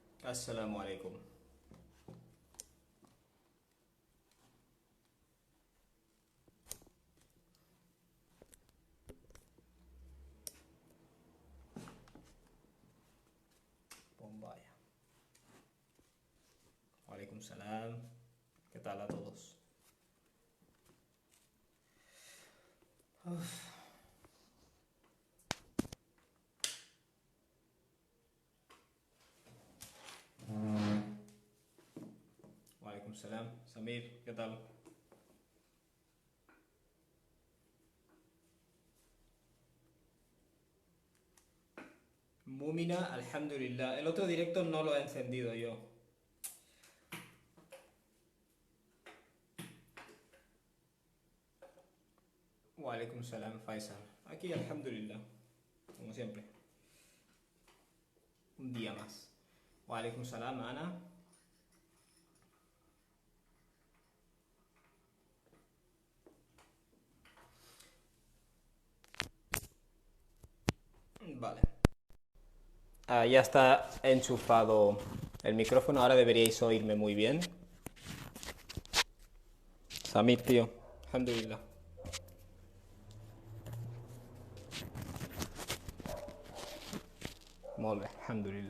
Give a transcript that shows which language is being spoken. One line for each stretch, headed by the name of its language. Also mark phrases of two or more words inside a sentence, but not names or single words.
Arabic: السلام عليكم. Bombaya. عليكم السلام.
Spanish: ¿Qué tal a todos? Uf.
Arabic: عليكم السلام.
Spanish: Samir, ¿qué tal? Múmina, alhamdulillah. El otro directo no lo he encendido yo.
Arabic: وعليكم السلام, Faisal.
Spanish: Aquí, alhamdulillah. Como siempre. Un día más.
Arabic: وعليكم السلام, Ana.
Spanish: Vale. Ya está enchufado el micrófono. Ahora deberíais oírme muy bien. Samir, tío. Alhamdulillah.
Catalan: Molt bé, alhamdulillah.